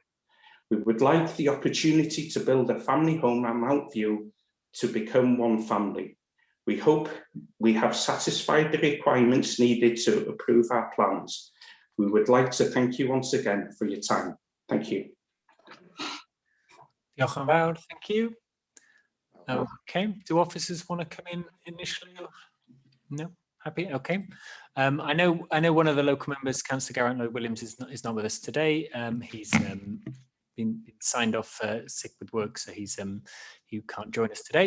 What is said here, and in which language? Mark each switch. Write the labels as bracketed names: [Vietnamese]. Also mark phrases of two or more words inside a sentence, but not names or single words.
[English] We would like the opportunity to build a family home at Mount View to become one family. We hope we have satisfied the requirements needed to approve our plans. We would like to thank you once again for your time. Thank you. [Welsh] Diolch yn fawr, [English] thank you. Okay, do officers want to come in initially? No, happy, okay. I know one of the local members, Councillor Garrett Lloyd-Williams, is not with us today. He's been signed off sick with work, so he can't join us today.